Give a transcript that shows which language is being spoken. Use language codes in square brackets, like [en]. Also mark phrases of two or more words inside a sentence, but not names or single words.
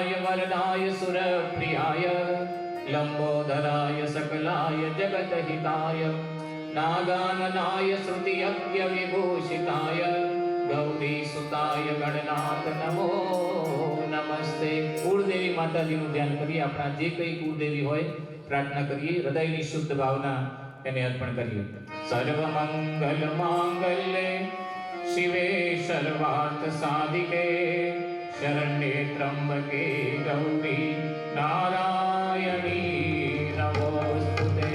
[sa] वरदाय सुरप्रियाय लंबोदराय सकलाय जगतहिताय नागाननाय श्रुतियज्ञ विभूषिताय गौरीसुताय गणनाथ नमो नमस्ते। [gu] कुलदेवी माताजीનું ધ્યાન કરીએ। આપણા જે કંઈ કુળદેવી હોય પ્રાર્થના કરીએ, હૃદયની શુદ્ધ ભાવના એને અર્પણ કરીએ। [sa] સર્વમંગલ માંગલ્યે શિવે સર્વાર્થ સાધિકે શરણ્યે ત્રંબકે ગૌરી નારાયણી નમોસ્તુતે।